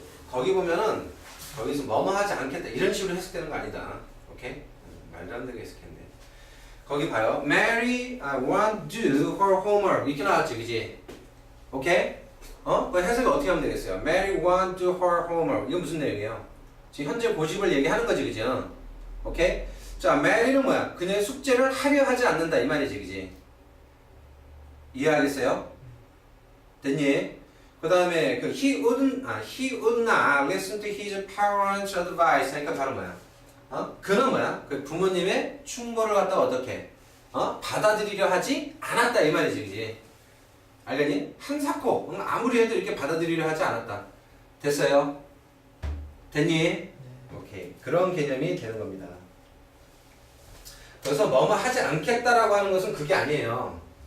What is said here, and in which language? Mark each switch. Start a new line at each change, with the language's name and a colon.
Korean: 거기 보면은 거기서 뭐뭐 하지 않겠다 이런 식으로 해석되는 거 아니다. 오케이? 말도 안 되게 해석했네. 거기 봐요.
English: Mary want to do her homework
Korean: 이렇게 나왔지, 그지? 오케이? 그 해석이 어떻게 하면 되겠어요?
English: Mary want to do her homework
Korean: 이건 무슨 내용이에요? 지금 현재 고집을 얘기하는 거지, 그지? 오케이? 자, Mary는 뭐야? 그녀의 숙제를 하려 하지 않는다 이 말이지, 그지? 이해하겠어요? 됐니? 그 다음에 그
English: he would not listen to his parents' advice
Korean: 하니까 바로 뭐야? 그는 뭐야? 그 부모님의 충고를 갖다가 어떻게? 받아들이려 하지 않았다 이 말이지, 그지? 알겠니? 한사코 아무리 해도 이렇게 받아들이려 하지 않았다. 됐어요? 됐니? 네. 오케이. 그런 개념이 되는 겁니다. 그래서 뭐뭐 하지 않겠다라고 하는 것은 그게 아니에요.